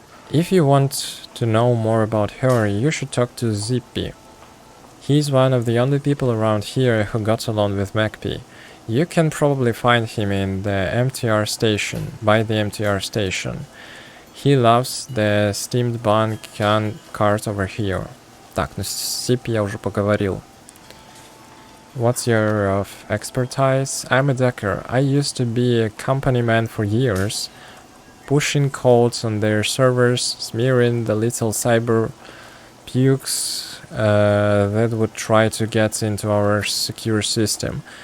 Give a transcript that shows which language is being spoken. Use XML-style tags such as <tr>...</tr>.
<en>If you want to know more about her, you should talk to Zippy. He's one of the only people around here who got along with Magpie. You can probably find him in the MTR station, by the MTR station. He loves the steamed bun can cart over here.</en> <ru>Так, ну с Zippy я уже поговорил.</ru> <en>What's your expertise? I'm a decker. I used to be a company man for years, pushing codes on their servers, smearing the little cyber pukes that would try to get into our secure system.</en>